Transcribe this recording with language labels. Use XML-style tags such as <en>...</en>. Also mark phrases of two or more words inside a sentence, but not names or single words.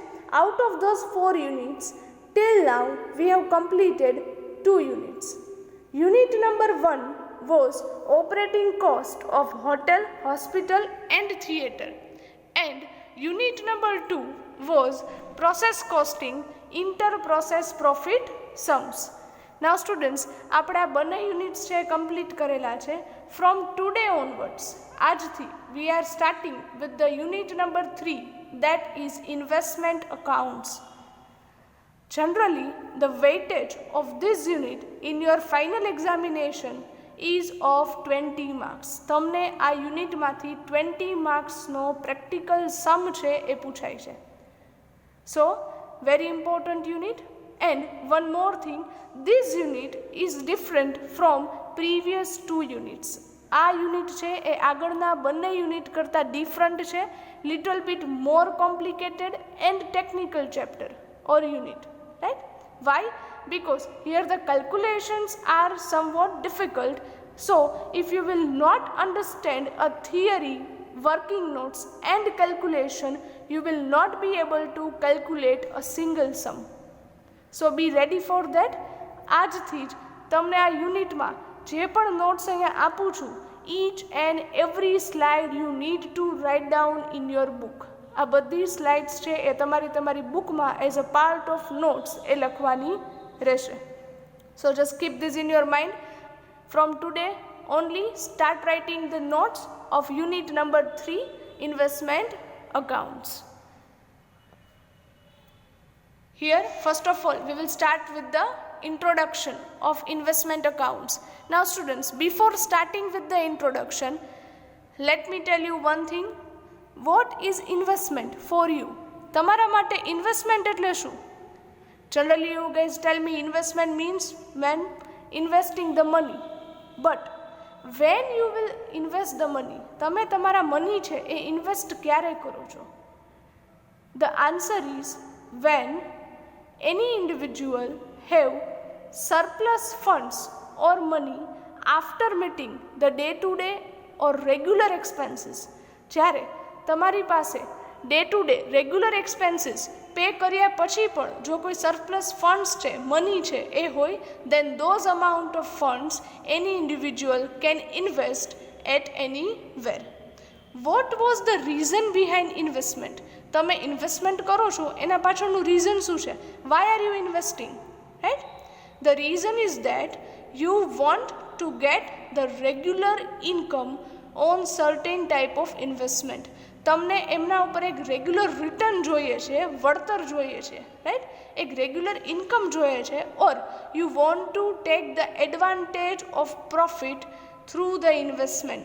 <en>Out of those 4 units, till now we have completed 2 units. Unit number 1 was operating cost of hotel, hospital and theatre, and unit number 2 was process costing, inter-process profit sums. Now students,</en> <gu>આપણે આ બંને યુનિટ્સ છે કમ્પ્લીટ કરેલા છે.</gu> <en>From today onwards, આજથી we are starting with the unit number 3, that is investment accounts. Generally, the weightage of this unit in your final examination is of 20 marks.</en> <gu>તમને આ યુનિટમાંથી 20 માર્ક્સનો</gu> <en>practical sum</en> <gu>છે એ પૂછાય છે.</gu> <en>So, very important unit. And one more thing, this unit is different from previous 2 units.</en> <gu>આ યુનિટ છે એ આગળના બંને યુનિટ કરતાં ડિફરન્ટ છે,</gu> <en>little bit more complicated and technical chapter or unit, right? Why? Because here the calculations are somewhat difficult. So if you will not understand a theory, working notes and calculation, you will not be able to calculate a single sum. So be ready for that.</en> <gu>આજથી જ તમને આ યુનિટમાં જે પણ નોટ્સ અહીંયા આપું છું,</gu> <en>each and every slide you need to write down in your book.</en> <gu>આ બધી સ્લાઇડ્સ છે એ તમારી બુકમાં</gu> <en>as a part of notes</en> <gu>એ લખવાની રહેશે.</gu> <en>So just keep this in your mind. From today only start writing the notes of unit number 3, investment accounts. Here first of all we will start with the introduction of investment accounts. Now students, before starting with the introduction, let me tell you one thing. What is investment for you?</en> <gu>તમારા માટે investment એટલે શું?</gu> <en>Generally you guys tell me investment means when investing the money. But when you will invest the money,</en> <gu>તમે તમારા મની છે એ ઇન્વેસ્ટ ક્યારે કરો છો?</gu> <en>The answer is when any individual have surplus funds or money after meeting the day-to-day or regular expenses.</en> <gu>જ્યારે તમારી પાસે</gu> <en>day to day regular expenses pay</en> <gu>કર્યા પછી પણ જો કોઈ</gu> <en>surplus funds</en> <gu>છે, મની છે એ હોય,</gu> <en>then those amount of funds any individual can invest at anywhere. What was the reason behind investment?</en> <gu>તમે ઇન્વેસ્ટમેન્ટ કરો છો એના પાછળનું રીઝન શું છે?</gu> <en>Why are you investing? Right? The reason is that you want to get the regular income on certain type of investment.</en> <gu>તમને એમના ઉપર એક</gu> <en>regular return</en> <gu>જોઈએ છે, વળતર જોઈએ છે, રાઈટ? એક રેગ્યુલર ઇન્કમ જોઈએ છે,</gu> <en>or you want to take the advantage of profit through the investment.</en>